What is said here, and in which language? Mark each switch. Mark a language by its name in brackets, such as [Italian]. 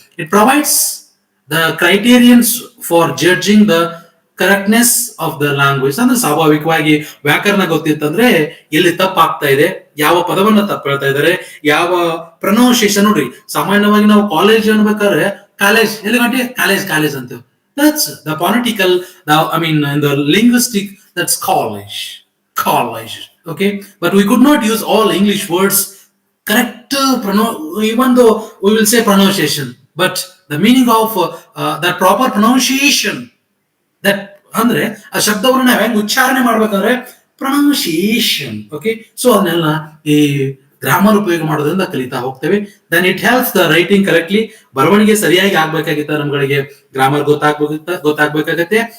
[English] It provides the criterions for judging the correctness of the language. [Kannada] ಅಂದ್ರೆ ಸ್ವಾಭಾವಿಕವಾಗಿ ವ್ಯಾಕರಣ ಗೊತ್ತಿತ್ತಂದ್ರೆ ಎಲ್ಲಿ ತಪ್ಪಾಗ್ತಾ ಇದೆ, ಯಾವ ಪದವನ್ನ ತಪ್ಪು ಹೇಳ್ತಾ ಇದ್ದಾರೆ, ಯಾವ ಪ್ರೊನೌನ್ಸಿಯೇಷನ್. ನೋಡ್ರಿ, ಸಾಮಾನ್ಯವಾಗಿ ನಾವು ಕಾಲೇಜ್ ಅನ್ಬೇಕಾದ್ರೆ ಕಾಲೇಜ್ ಎಲ್ಲಿ ಗಂಟೆ college college ಅಂತೇವೆ. [English] That's the political, I mean, in the linguistic, that's college. College. Okay? But we could not use all English words correct, even though we will say pronunciation. But the meaning of that proper pronunciation, that [Kannada] ಅಂದ್ರೆ ಆ ಶಬ್ದವನ್ನು ನಾವು ಹೆಂಗ್ ಉಚ್ಚಾರಣೆ ಮಾಡ್ಬೇಕಂದ್ರೆ pronunciation. Okay, so ಅದನ್ನೆಲ್ಲ ಈ grammar ಉಪಯೋಗ ಮಾಡೋದ್ರಿಂದ ಕಲಿತಾ ಹೋಗ್ತೇವೆ. [English] Then it helps the writing correctly. [Kannada] ಬರವಣಿಗೆ ಸರಿಯಾಗಿ ಆಗ್ಬೇಕಾಗಿತ್ತ ನಮ್ಗಳಿಗೆ ಗ್ರಾಮರ್ ಗೊತ್ತಾಗಬೇಕಾಗತ್ತೆ.